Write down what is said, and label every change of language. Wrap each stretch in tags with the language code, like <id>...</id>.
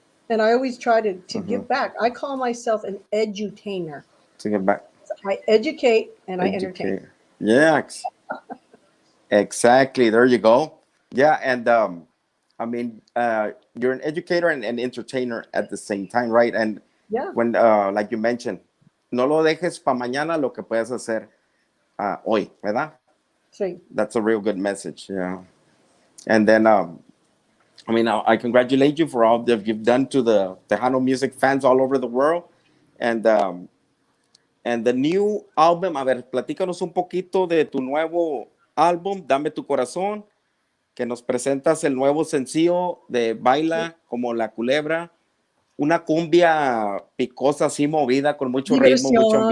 <en>And I always try to give back. I call myself an edutainer. To get back. I educate and I entertain. Educate. Yeah, exactly. There you go. Yeah, and I mean, you're an educator and an entertainer at the same time, right? And Yeah. when, like you mentioned,</en> <es>no lo dejes para mañana lo que puedes hacer hoy, ¿verdad? Sí.</es> <en>That's a real good message. Yeah. And then, I mean, I congratulate you for all that you've done to the Tejano music fans all over the world. And the new album,</en> <es>a ver, platícanos un poquito de tu nuevo álbum, Dame tu Corazón, que nos presentas el nuevo sencillo de Baila como la culebra, una cumbia picosa así movida con mucho ritmo, mucho</es>